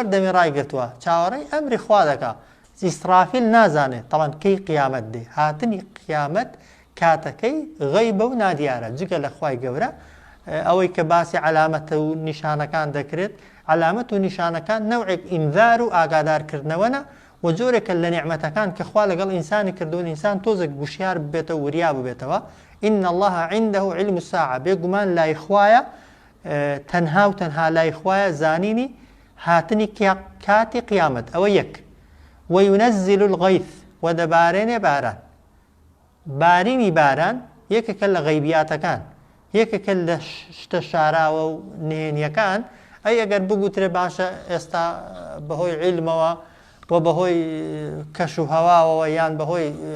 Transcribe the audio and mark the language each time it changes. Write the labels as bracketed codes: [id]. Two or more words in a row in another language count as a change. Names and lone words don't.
[ckb] دەمی ڕایگرتووە چاوەڕێی ئەمری خوا دەکا ئیسرافیل نازانێت تەوان کەی قیامەت دێ هاتنی قیامەت کاتەکەی غەیبە و نادیارە جگە لە خوای گەورە ئەوەی کە باسی علامەتە و نیشانەکان دەکرێت علامەت و نیشانەکان نەوعێک ئینذار و ئاگادارکردنەوەنە و جۆرێکە لە نعمەتەکان کە خوا لەگەڵ ئینسانی کردوون ئینسان تۆزێک گوشیار ببێتە و وریا ببێتەوە. [ar] إن الله عنده علم الساعة [ckb] بێگومان لای خوایە تەنها و تەنها لای خوایە زانینی هاتنی کاتی قیامەت ئەوە یەک [ar] وينزل الغیث [ckb] و دەبارێنێ باران بارینی باران یەکێکە لە غەیبیاتەکان یەکێکە لە شتە شاراوە و نهێنیەکان ئەی ئەگەر بگوترێ باشە ئێستا بەهۆی عیلمەوە و بەهۆی کەش و هەواوەوە یان بەهۆی